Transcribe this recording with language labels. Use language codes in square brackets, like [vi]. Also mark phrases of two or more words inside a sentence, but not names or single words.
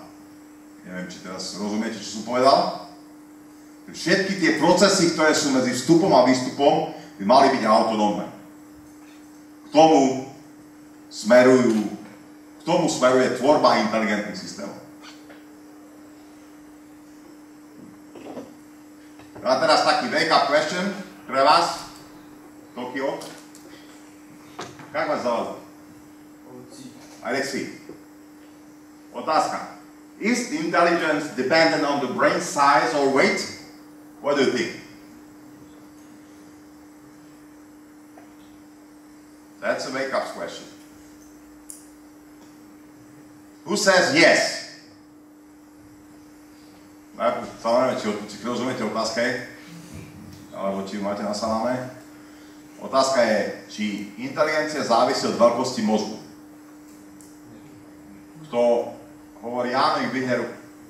[sk] Neviem, či teraz rozumiete, čo som povedal. Všetky tie procesy, ktoré sú medzi vstupom a výstupom, by mali byť autonómne. K tomu smeruje tvorba inteligentných systémov. A teraz taký [en] wake-up question [sk] pre vás. Tokio. Jak vás zaujíma? Alexi. Otázka. [en] Is intelligence dependent on the brain size or weight? What do you think? That's a wake-up question. Who says yes? [sk] Samozrejme, či rozumiete otázke, alebo či ju máte na saláme. Otázka je, či inteligencia závisí od veľkosti mozgu. Kto hovorí áno, ich vyhne ruku.